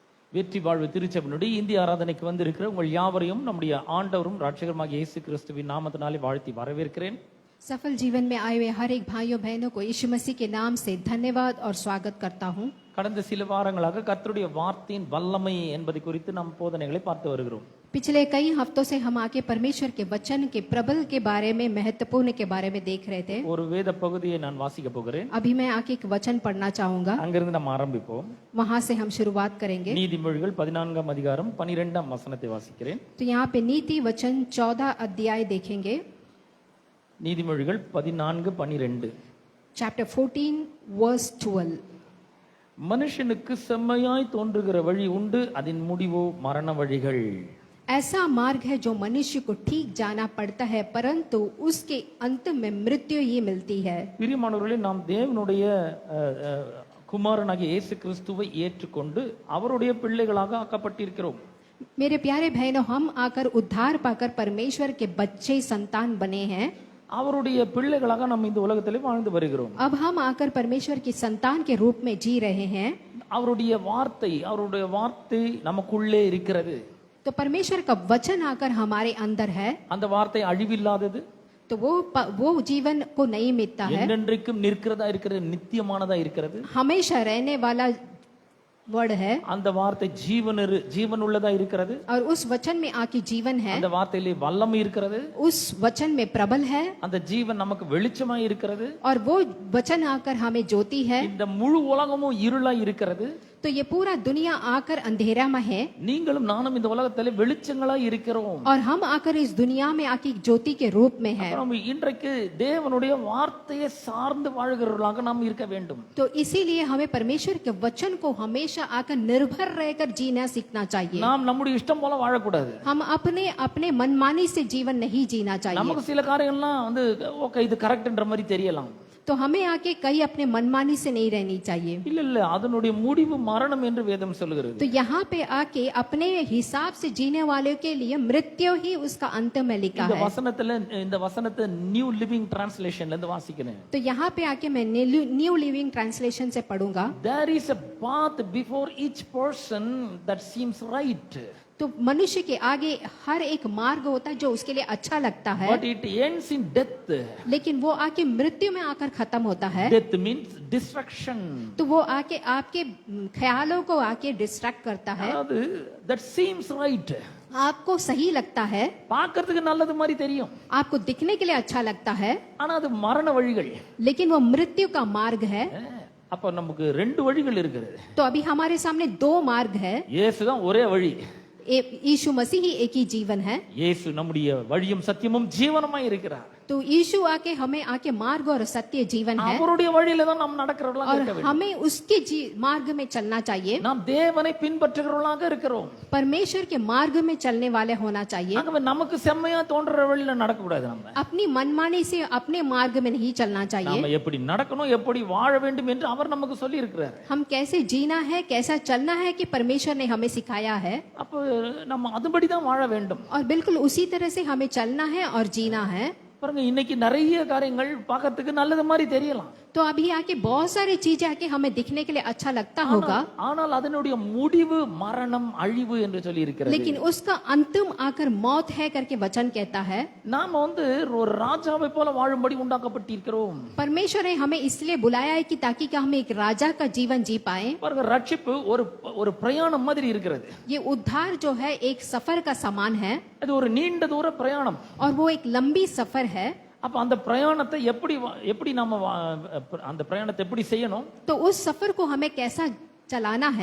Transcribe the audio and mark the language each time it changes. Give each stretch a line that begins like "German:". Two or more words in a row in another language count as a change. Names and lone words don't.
Tamil: வெற்றி வாழ்வு திருச்சபையினுடைய இந்திய ஆராதனைக்கு வந்திருக்கிற உங்கள் யாவரையும் நம்முடைய ஆண்டவரும் இரட்சகருமாகிய இயேசு கிறிஸ்துவின் நாமத்தினாலே வாழ்த்தி வரவேற்கிறேன்.
Hindi: सफल जीवन में आए हुए हर एक भाइयों बहनों को यीशु मसीह के नाम से धन्यवाद और स्वागत करता हूँ.
Tamil: கடந்த சில வாரங்களாக கர்த்தருடைய வார்த்தையின் வல்லமை என்பதை குறித்து நாம் போதனைகளை பார்த்து வருகிறோம்.
Hindi: पिछले कई हफ्तों से हम आके परमेश्वर के वचन के प्रबल के बारे में, महत्वपूर्ण के बारे में देख रहे थे.
Tamil: ஒரு வேத பகுதியை நான் வாசிக்க போகிறேன்.
Hindi: अभी मैं आके एक वचन पढ़ना चाहूंगा.
Tamil: அங்கிருந்து நாம் ஆரம்பிப்போம்.
Hindi: वहां से हम शुरुआत करेंगे.
Tamil: நீதிமொழிகள் 14ஆம் அதிகாரம் 12ஆம் வசனத்தை வாசிக்கிறேன்.
Hindi: तो यहाँ पे नीति वचन 14 अध्याय देखेंगे.
Tamil: நீதிமொழிகள் 14:12.
Hindi: चैप्टर 14 वर्स 12.
Tamil: மனுஷனுக்கு செம்மையாய் தோன்றுகிற வழி உண்டு, அதன் முடிவோ மரண வழிகள்.
Hindi: ऐसा मार्ग है जो मनुष्य को ठीक जाना पड़ता है, परंतु उसके अंत में मृत्यु ही मिलती है.
Tamil: பிரியமானவர்களே, நாம் தேவனுடைய குமாரனாகிய இயேசு கிறிஸ்துவை ஏற்றுக்கொண்டு அவருடைய பிள்ளைகளாக ஆக்கப்பட்டிருக்கிறோம்.
Hindi: मेरे प्यारे बहनों, हम आकर उद्धार पाकर परमेश्वर के बच्चे संतान बने हैं.
Tamil: அவருடைய பிள்ளைகளாக நாம் இந்த உலகத்திலே வாழ்ந்து வருகிறோம்.
Hindi: अब हम आकर परमेश्वर की संतान के रूप में जी रहे हैं.
Tamil: அவருடைய வார்த்தை நமக்குள்ளே இருக்கிறது.
Hindi: तो परमेश्वर का वचन आकर हमारे अंदर है.
Tamil: அந்த வார்த்தை அழிவில்லாதது.
Hindi: तो वो जीवन को नहीं मिटता है,
Tamil: என்றென்றைக்கும் நிற்கிறதா இருக்கிறது, நித்தியமானதா இருக்கிறது.
Hindi: हमेशा रहने वाला वर्ड है.
Tamil: அந்த வார்த்தை ஜீவன் உள்ளதா இருக்கிறது.
Hindi: और उस वचन में आके जीवन है.
Tamil: அந்த வார்த்தையிலே வல்லமை இருக்கிறது.
Hindi: उस वचन में प्रबल है.
Tamil: அந்த ஜீவன் நமக்கு வெளிச்சமாய் இருக்கிறது.
Hindi: और वो वचन आकर हमें ज्योति है.
Tamil: இந்த முழு உலகமும் இருளாய் இருக்கிறது.
Hindi: तो ये पूरा दुनिया आकर अंधेरा में है.
Tamil: நீங்களும் நானும் இந்த உலகத்திலே வெளிச்சங்களாய் இருக்கிறோம்.
Hindi: और हम आकर इस दुनिया में आके ज्योति के रूप में है.
Tamil: நாம் இன்றைக்கு தேவனுடைய வார்த்தையை சார்ந்து வாழ்கிறவர்களாக நாம் இருக்க வேண்டும்.
Hindi: तो इसीलिए हमें परमेश्वर के वचन को हमेशा आकर निर्भर रहकर जीना सीखना चाहिए.
Tamil: நாம் நம்முடைய இஷ்டம் போல வாழக்கூடாது.
Hindi: हम अपने मनमानी से जीवन नहीं जीना चाहिए.
Tamil: நமக்கு சில காரியங்கள்லாம் ஓகே இது கரெக்ட்ன்ற மாதிரி தெரியலாம்.
Hindi: तो हमें आके कहीं अपने मनमानी से नहीं रहनी चाहिए.
Tamil: இல்ல அதனுடைய முடிவு மரணம் என்று வேதம் சொல்கிறது.
Hindi: तो यहाँ पे आके अपने हिसाब से जीने वालों के लिए मृत्यु ही उसका अंत में लिखा है.
Tamil: இந்த வசனத்தை நியூ லிவிங் டிரான்ஸ்லேஷன்ல இருந்து வாசிக்கிறேன்.
Hindi: तो यहाँ पे आके मैं न्यू लिविंग ट्रांसलेशन से पढ़ूंगा.
English: There is a path before each person that seems right.
Hindi: तो मनुष्य के आगे हर एक मार्ग होता है जो उसके लिए अच्छा लगता है.
English: But it ends in death.
Hindi: लेकिन वो आके मृत्यु में आकर खत्म होता है.
English: Death means destruction.
Hindi: तो वो आके आपके ख्यालों को आके डिस्ट्रैक्ट करता है.
English: That seems right.
Hindi: आपको सही लगता है,
Tamil: பார்க்கிறதுக்கு நல்லது மாதிரி தெரியும்.
Hindi: आपको दिखने के लिए अच्छा लगता है,
Tamil: ஆனா அது மரண வழிகள்.
Hindi: लेकिन वो मृत्यु का मार्ग है.
Tamil: அப்ப நமக்கு ரெண்டு வழிகள் இருக்குது.
Hindi: तो अभी हमारे सामने दो मार्ग है.
Tamil: இயேசு தான் ஒரே வழி.
Hindi: यीशु मसीह ही एक ही जीवन है.
Tamil: இயேசு நம்முடைய வழியும் சத்தியமும் ஜீவனமாய் இருக்கிறார்.
Hindi: तो यीशु आके हमें आके मार्ग और सत्य जीवन है.
Tamil: அவருடைய வழியில தான் நாம் நடக்கிறவர்களாக இருக்க வேண்டும்.
Hindi: हमें उसके मार्ग में चलना चाहिए.
Tamil: நாம் தேவனை பின்பற்றுகிறவர்களாக இருக்கிறோம்.
Hindi: परमेश्वर के मार्ग में चलने वाले होना चाहिए.
Tamil: ஆகவே நமக்கு செம்மையா தோன்ற வழியில நடக்க கூடாது. நம்ம
Hindi: अपनी मनमानी से अपने मार्ग में नहीं चलना चाहिए.
Tamil: நாம எப்படி நடக்கணும், எப்படி வாழ வேண்டும் என்று அவர் நமக்கு சொல்லி இருக்கிறார்.
Hindi: हम कैसे जीना है, कैसा चलना है कि परमेश्वर ने हमें सिखाया है.
Tamil: அப்ப நம்ம அதுபடி தான் வாழ வேண்டும்.
Hindi: और बिल्कुल उसी तरह से हमें चलना है और जीना है.
Tamil: பாருங்க, இன்னைக்கு நிறைய காரியங்கள் பார்க்கிறதுக்கு நல்லது மாதிரி தெரியலாம்.
Hindi: तो अभी आके बहुत सारी चीजें आके हमें दिखने के लिए अच्छा लगता होगा,
Tamil: ஆனால் அதனுடைய முடிவு மரணம், அழிவு என்று சொல்லி இருக்கிறது.
Hindi: लेकिन उसका अंतिम आकर मौत है करके वचन कहता है.
Tamil: நாம ஒரு ராஜாவை போல வாழும்படி உண்டாக்கப்பட்டிருக்கிறோம்.
Hindi: परमेश्वर ने हमें इसलिए बुलाया है कि ताकि हम एक राजा का जीवन जी पाए.
Tamil: பாருங்க, ரட்சிப்பு ஒரு பிரயாணம் மாதிரி இருக்கிறது.
Hindi: ये उद्धार जो है एक सफर का समान है.
Tamil: அது ஒரு நீண்ட தூர பிரயாணம்.
Hindi: और वो एक लंबी सफर है.
Tamil: அப்ப அந்த பிரயாணத்தை எப்படி நாம அந்த பிரயாணத்தை எப்படி செய்யணும்?
Hindi: तो उस सफर को हमें कैसा चलाना है?